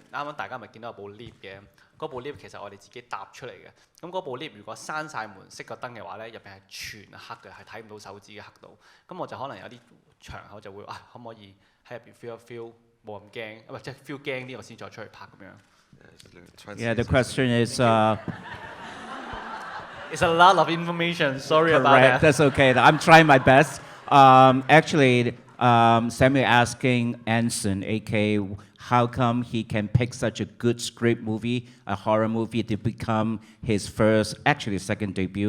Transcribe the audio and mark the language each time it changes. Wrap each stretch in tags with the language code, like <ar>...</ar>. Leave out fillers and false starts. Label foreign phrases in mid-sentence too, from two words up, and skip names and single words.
<yue>啱啱大家咪見到有部 lift 嘅，嗰部 lift 其實我哋自己搭出嚟嘅。咁嗰部 lift 如果閂晒門、熄個燈嘅話咧，入邊係全黑嘅，係睇唔到手指嘅黑度。咁我就可能有啲場口就會可唔可以喺入邊 feel 冇咁驚，即係 feel 驚啲我先再出去拍咁樣。</yue> <en>Yeah, the question is. It's a lot of information. Sorry Correct. about that. That's okay. I'm trying my best. Actually, Samuel asking Anson, aka, how come he can pick such a good script movie, a horror movie, to become his second debut.</en>